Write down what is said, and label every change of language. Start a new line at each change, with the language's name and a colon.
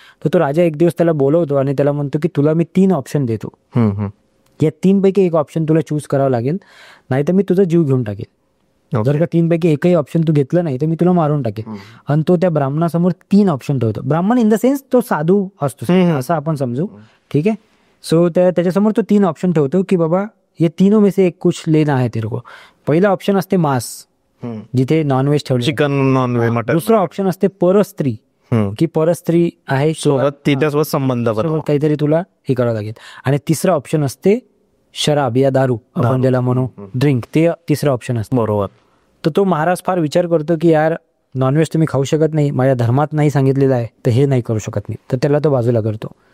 Marathi: तर तो राजा एक दिवस त्याला बोलवतो आणि त्याला म्हणतो की तुला मी 3 ऑप्शन देतो, या 3 पैकी एक ऑप्शन तुला चूज करावं लागेल, नाही तर मी तुझा जीव घेऊन टाकेल. जर का 3 पैकी एकही ऑप्शन तू घेतलं नाही तर मी तुला मारून टाकेल. आणि तो त्या ब्राह्मणासमोर 3 ऑप्शन ठेवतो. ब्राह्मण इन द सेन्स तो साधू असतो असं आपण समजू, ठीक आहे. सो त्याच्यासमोर तो 3 ऑप्शन ठेवतो की
Hindi: बाबा ये तीनों में से एक कुछ लेना है तेरे को.
Marathi: पहिला ऑप्शन असते मांस, जिथे नॉनव्हेज ठेवले. Chicken non veg mutton. दुसरं ऑप्शन असते परस्त्री, की परस्त्री आहे सोबत तिच्यासोबत संबंध सोबत काहीतरी तुला हे करावं लागेल. आणि तिसरं ऑप्शन असते शराब या दारू, आपण ज्याला म्हणू ड्रिंक, ते तिसरं ऑप्शन असतं. बरोबर. तर तो महाराज फार विचार करतो की यार नॉनव्हेज तुम्ही खाऊ शकत नाही, माझ्या धर्मात नाही सांगितलेलं आहे, तर हे नाही करू शकत मी, तर त्याला तो बाजूला करतो.